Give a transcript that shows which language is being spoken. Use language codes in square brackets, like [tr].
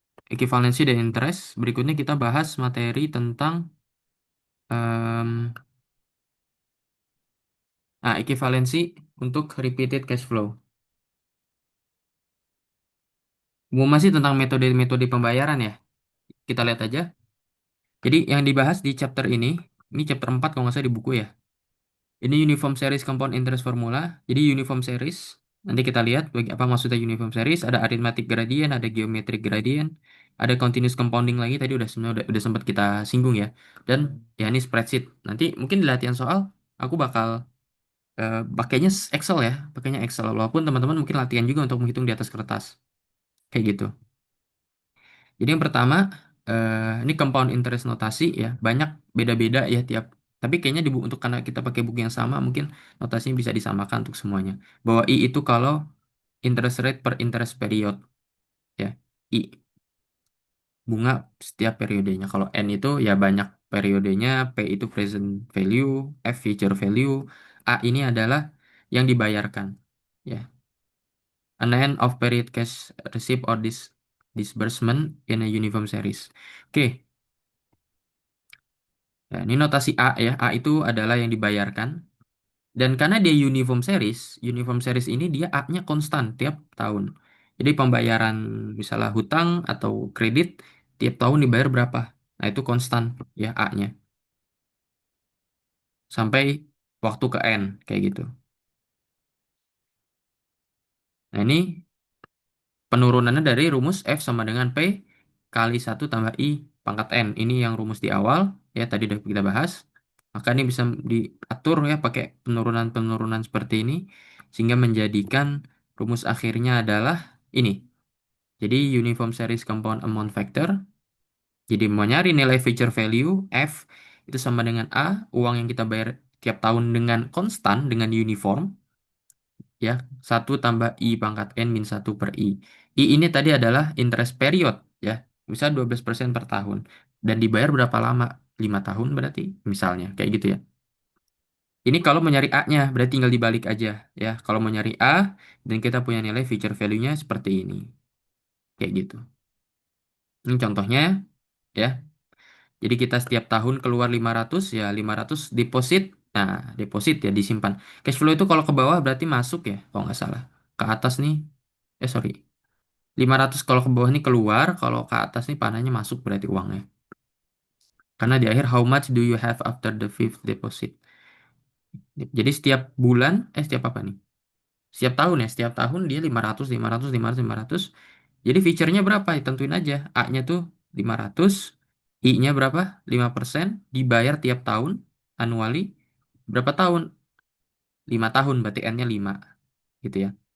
[id] Ekivalensi dan interest. Berikutnya kita bahas materi tentang em, ekivalensi untuk repeated cash flow. Masih tentang metode-metode pembayaran ya. Kita lihat aja. Jadi yang dibahas di chapter ini chapter 4 kalau nggak salah di buku ya. Ini uniform series compound interest formula. Jadi uniform series, nanti kita lihat apa maksudnya uniform series. Ada arithmetic gradient, ada geometric gradient, ada continuous compounding lagi. Tadi udah sebenarnya udah sempat kita singgung ya. Dan ya ini spreadsheet. Nanti mungkin di latihan soal aku bakal pakainya Excel ya, pakainya Excel. Walaupun teman-teman mungkin latihan juga untuk menghitung di atas kertas. Kayak gitu. Jadi yang pertama, ini compound interest notasi ya, banyak beda-beda ya tiap. Tapi kayaknya di buku untuk karena kita pakai buku yang sama, mungkin notasinya bisa disamakan untuk semuanya. Bahwa I itu kalau interest rate per interest period ya, I bunga setiap periodenya. Kalau N itu ya banyak periodenya, P itu present value, F future value, A ini adalah yang dibayarkan. [en] Ya, an end of period cash receipt or disbursement in a uniform series. [id] Oke. Ya, ini notasi A ya. A itu adalah yang dibayarkan. Dan karena dia uniform series ini dia A-nya konstan tiap tahun. Jadi pembayaran misalnya hutang atau kredit tiap tahun dibayar berapa. Nah, itu konstan ya A-nya. Sampai waktu ke N kayak gitu. Nah, ini penurunannya dari rumus F sama dengan P kali 1 tambah I pangkat N. Ini yang rumus di awal ya tadi udah kita bahas. Maka ini bisa diatur ya pakai penurunan-penurunan seperti ini sehingga menjadikan rumus akhirnya adalah ini. Jadi uniform series compound amount factor. Jadi mau nyari nilai future value F itu sama dengan A, uang yang kita bayar tiap tahun dengan konstan dengan uniform ya 1 tambah I pangkat N min 1 per I. I ini tadi adalah interest period ya. Misal 12% per tahun dan dibayar berapa lama? 5 tahun berarti misalnya kayak gitu ya. Ini kalau mau nyari A-nya, berarti tinggal dibalik aja ya. Kalau mau nyari A, dan kita punya nilai future value-nya seperti ini. Kayak gitu. Ini contohnya ya. Jadi kita setiap tahun keluar 500 ya 500 deposit. Nah, deposit ya disimpan. Cash flow itu kalau ke bawah berarti masuk ya, kalau nggak salah. Ke atas nih, sorry. 500 kalau ke bawah nih keluar, kalau ke atas nih panahnya masuk berarti uangnya. Karena di akhir, [en] how much do you have after the fifth deposit? [id] Jadi setiap bulan, setiap apa nih? Setiap tahun ya, setiap tahun dia 500, 500, 500, 500. Jadi feature-nya berapa? Ya, tentuin aja. A-nya tuh 500, I-nya berapa? 5%, dibayar tiap tahun. annually berapa tahun? 5 tahun, berarti N-nya 5 gitu ya.